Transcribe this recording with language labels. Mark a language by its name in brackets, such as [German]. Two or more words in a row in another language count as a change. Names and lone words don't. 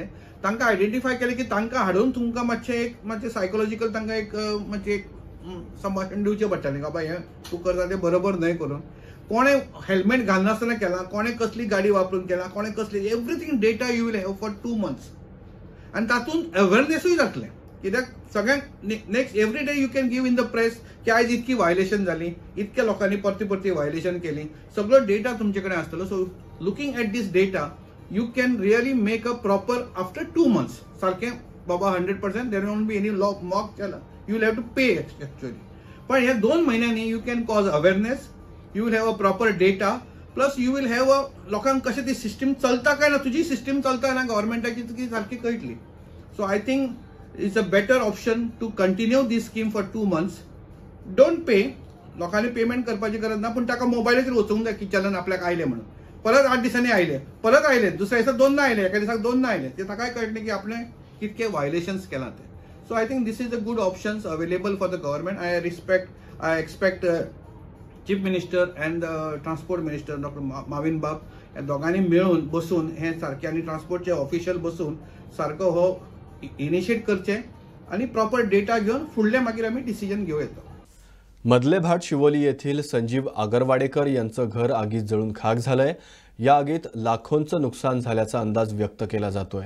[Konkani] तांकां आयडेंटिफाय केलें की तांकां हाडून तुमकां मातशें सायकोलॉजिकल तांकां एक संभाशण दिवचें पडटलें. बाबा हें तूं करता तें बरोबर न्हय करून. कोणे हेल्मेट घालनासतना केलां, कोणे कसली गाडी वापरून केलां, कोणे कसली, [English] everything data you will have for 2 months. [Konkani] आनी तातूंत अवेरनेसूय जातलें. कित्याक सगळ्यांक [English] next every day you can give in the press [Konkani] की आयज इतकी व्हायोलेशन जाली, इतक्या लोकांनी परती व्हायोलेशन केली, सगळो डेटा तुमचे कडेन आसतलो. [English] so looking at this data you can really make a proper after 2 months [Konkani] सारखे बाबा [English] 100% there won't be any mock challenge, you will have to pay actually. [Konkani] पण ह्या 2 महिन्यांनी [English] you can cause awareness, you will have a proper data, plus you will have a [Konkani] लोकांक कशें ती सिस्टम चलता काय ना, तुझी सिस्टम चलता ना गव्हर्मेंटाची ती सारखी कळटली. [English] so I think it's a better option to continue this scheme for 2 months. don't pay. [Konkani] लोकांनी पेमेंट करपाची गरज ना, पण ताका मोबायलाचेर वचूंक जाय की चलन आपल्याक आयलें म्हणून. परत 8 दिसांनी आयले, परत आयले, दुसऱ्या दिसा 2 आयले, एका दिसाक 2 आयले. ते ताकाय कळटलें की आपणें कितके व्हायोलेशन्स केला ते. [English] so I think this is a good options available for the government. I expect Chief Minister and Transport Minister [Konkani] डॉक्टर माविन बाब ह्या दोगांनी मेळून बसून हे सारखे आनी ट्रान्सपोर्टचे ऑफिशियल बसून सारको हो इनिशिएट करचे आनी [English] proper data [Konkani] घेवन फुडले मागीर आमी डिसिजन घेवं येता. [Marathi] मधले भाट शिवोली येथील संजीव आगरवाडेकर यांचं घर आगीत जळून खाक झालंय. या आगीत लाखोंचं नुकसान झाल्याचा अंदाज व्यक्त केला जातोय.